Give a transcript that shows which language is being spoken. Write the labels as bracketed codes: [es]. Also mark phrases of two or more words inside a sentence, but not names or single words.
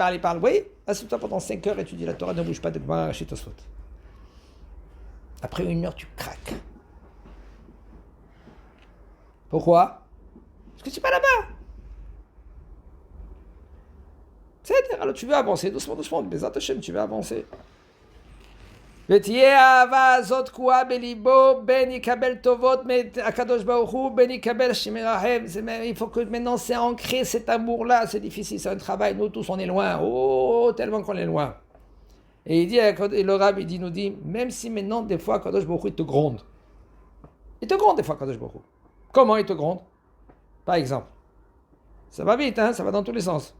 [fr] Oui, assis-toi pendant 5 heures, étudie la Torah, ne bouge pas de Gemara Rashi Tosfot. Après 1 heure, tu craques. Pourquoi? Parce que tu n'es pas là-bas. C'est-à-dire, alors tu veux avancer doucement, doucement, [he] בעזרת השם, [fr] tu veux avancer. [he] ותהיה האהבה הזאת קרואה בליבו, בין יקבל טובות מהקדוש ברוך הוא, בין יקבל שמרחם. [fr] Il faut que maintenant c'est ancré cet amour-là, c'est difficile, c'est un travail, nous tous on est loin, oh, tellement qu'on est loin. Et il dit, et le Rab, il nous dit, même si maintenant des fois [he] קדוש ברוך הוא, [fr] il te gronde. Il te gronde des fois [he] קדוש ברוך הוא. [fr] Comment il te gronde? Par exemple, ça va vite, hein, ça va dans tous les sens.